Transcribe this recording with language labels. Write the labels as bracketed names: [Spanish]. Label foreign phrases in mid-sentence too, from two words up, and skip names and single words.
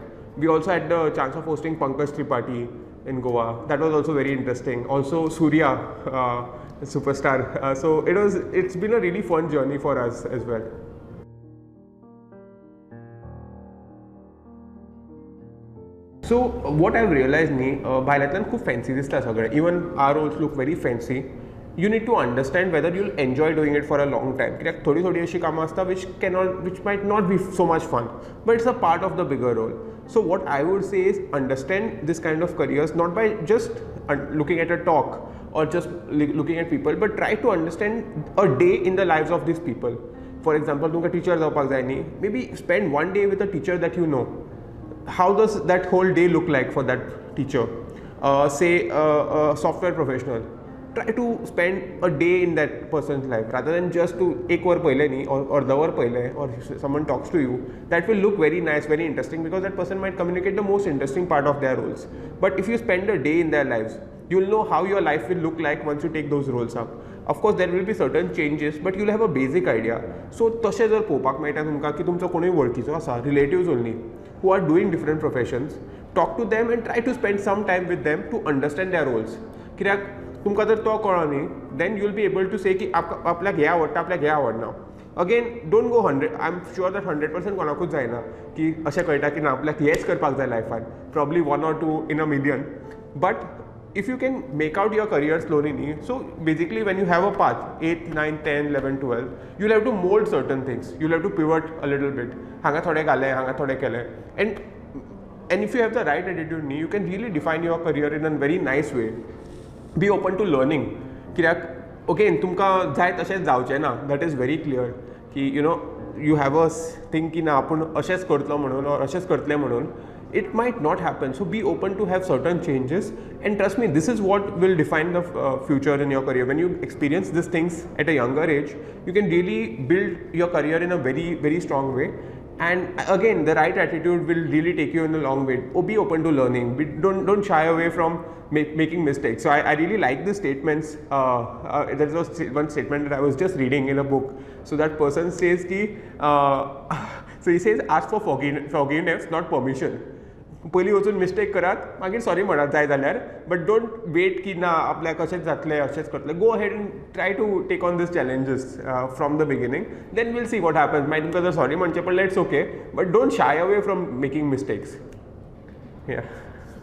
[English] We also had the chance of hosting Pankaj Tripathi in Goa. That was also very interesting. Also Surya, superstar. So it's been a really fun journey for us as well. So what I've realized [Konkani] भायल्यांतल्यान खूब fancy दिसता सगळें. [English] Even our roles look very fancy. You need to understand whether you'll enjoy doing it for a long time. [Konkani] कित्याक थोडी अशी कामां आसता [English] which might not be so much fun, but it's a part of the bigger role. So what I would say is understand this kind of careers not by just looking at a talk or just looking at people, but try to understand a day in the lives of these people. For example, [Konkani] तुमकां टीचर जावपाक जाय न्ही, [English] maybe spend one day with a teacher that you know. How does that whole day look like for that teacher? Say a software professional. Try to spend a day in that person's life rather than just to [Konkani] एक वर पहिले न्ही [English] or the [Konkani] वर पहिले [English] or someone talks to you. That will look very nice, very interesting because that person might communicate the most interesting part of their roles. But if you spend a day in their lives, you will know how your life will look like once you take those roles up. Of course, there will be certain changes, but you'll have a basic idea. [Konkani] So तशें जर पळोवपाक मेळटा तुमकां की तुमचो कोणूय वळखीचो आसा, [English] relatives only, who are doing different professions, talk to them and try to spend some time with them to understand their roles. [Konkani] कित्याक तुमकां जर तो कळ्ळो न्ही, [English] then you'll be able to say [Konkani] की आपल्याक हें आवडटा, आपल्याक हें आवडना. [English] Again, don't go 100. I'm sure that 100% [Konkani] कोणाकूच जायना की अशें कळटा की ना आपल्याक हेंच करपाक जाय लायफान. [English] Probably 1 or 2 in a million. But if you can make out your career slowly, so basically when you have a path 8, 9, 10, 11, 12, you'll have to mold certain things. You'll have to pivot a little bit. [Konkani] हांगा थोडे घाले, हांगा थोडे केले. [English] And if you have the right attitude, you can really define your career in a very nice way. Be open to learning. [Konkani] कित्याक again तुमकां जाय तशेंच जावचें ना. [English] That is very clear. [Konkani] की [English] you have a thing [Konkani] की ना आपूण अशेंच करतलो म्हणून or अशेंच करतलें म्हणून. [English] It might not happen. So be open to have certain changes, and trust me, this is what will define the future in your career. When you experience these things at a younger age, you can really build your career in a very, very strong way. And again, the right attitude will really take you in a long way. Or be open to learning. Don't shy away from making mistakes. So I really like the statements. There was one statement that I was just reading in a book. So that person says ki, so he says, ask for forgiveness, not permission. [Konkani] पयलीं वचून मिस्टेक करात, मागीर सॉरी म्हणत जाय जाल्यार, [English] but don't wait [Konkani] की ना आपल्याक अशेंच जातलें अशेंच करतलें. [English] go ahead and try to take on these challenges from the beginning. then we'll see what happens. [Konkani] मागीर तुमकां जर सॉरी म्हणचें पडलें [English] it's okay, but don't shy away from making mistakes. ya